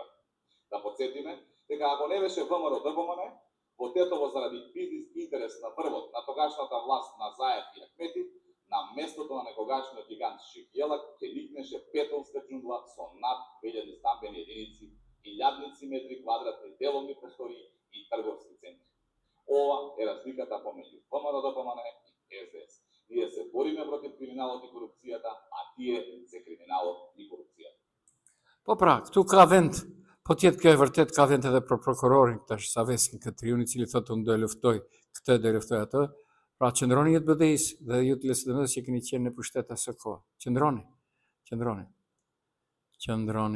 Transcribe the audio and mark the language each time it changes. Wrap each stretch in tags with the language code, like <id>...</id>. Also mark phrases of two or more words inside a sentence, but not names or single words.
<mk>Да подсетиме дека ако не беше ВМРО ДБМН, во Тетово заради бизнис интерес на првот на тогашната власт на Заев и Ахмети, на местото на некогашниот гигант Шипјелак ќе никнеше бетонска џунгла со над 2000 стамбени единици, илјадници метри квадратни деловни простори и трговски центри. Ова е разликата помеѓу ВМРО ДПМН и СДС. Ние се бориме против криминалот и корупцијата, а тие се криминалот и корупцијата.</mk> <sq>Po pra, këtu ka vend, po tjetë kjo e vërtet ka vend edhe për prokurorin tash Saveskin këtë triun i cili thotë unë do e luftoj këtë, do e luftoj atë. Pra qëndroni ju të BDI-s dhe ju të LSDM-s që keni qenë në pushtet asë kohë. Qëndroni.</sq>